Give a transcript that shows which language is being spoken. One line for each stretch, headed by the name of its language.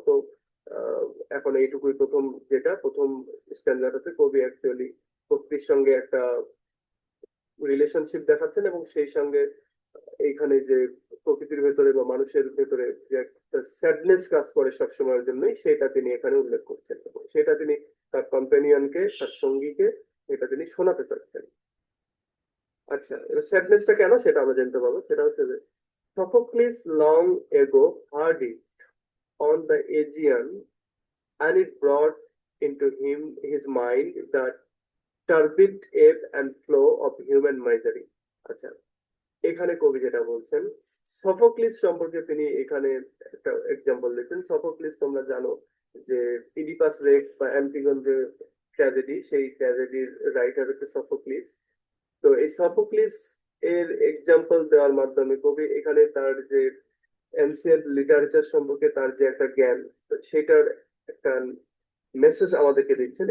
Bangla: তো আহ, এখন এইটুকুই প্রথম স্ট্যান্ডার্ডে কবি অ্যাকচুয়ালি প্রকৃতির সঙ্গে একটা রিলেশনশিপ দেখাচ্ছেন, এবং সেই সঙ্গে এইখানে যে প্রকৃতির ভেতরে বা মানুষের ভেতরে যে একটা স্যাডনেস কাজ করে সবসময়ের জন্যই, সেটা তিনি এখানে উল্লেখ করছেন এবং সেটা তিনি তার কম্পেনিয়নকে, তার সঙ্গীকে এটা তিনি শোনাতে চাচ্ছেন। আচ্ছা, এবার স্যাডনেসটা কেন সেটা আমরা জানতে পারবো। সেটা হচ্ছে যে
English: Sophocles long ago heard it on the Aegean, and it brought into his mind the turbid ebb and flow of human misery.
Bangla: আচ্ছা, এখানে কবি যেটা বলছেন, সফোক্লিস সম্পর্কে তিনি এখানে একটা এক্সাম্পল দিচ্ছেন। সফোক্লিস তোমরা জানো যে ইডিপাস রেক্স বা অ্যান্টিগন যে ট্র্যাজেডি, সেই ট্র্যাজেডির রাইটার হচ্ছে সফোক্লিস। তো এই সফোক্লিস এর এক্সাম্পল দেওয়ার মাধ্যমে কবি এখানে তার যে এনসিয়েন্ট লিটারেচার সম্পর্কে তার যে একটা জ্ঞান, সেটার একটা মেসেজ আমাদেরকে দিচ্ছেন।